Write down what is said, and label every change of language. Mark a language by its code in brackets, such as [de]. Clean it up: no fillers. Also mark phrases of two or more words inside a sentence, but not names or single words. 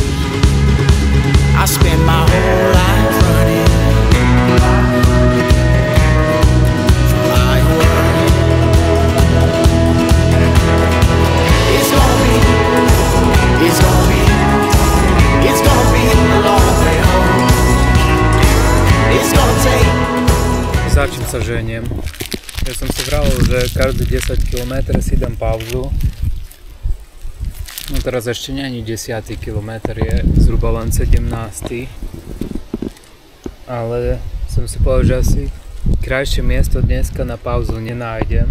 [en] I spend my whole life running from my world. It's gonna be a long way home. It's gonna take. [sk] Za čím sa ženiem? Ja som si vravil, že každé 10 km si dám pauzu. No teraz ešte nie je 10. kilometr, je zhruba len 17. Ale som si povedal, že asi krajšie miesto dneska na pauzu nenájdem.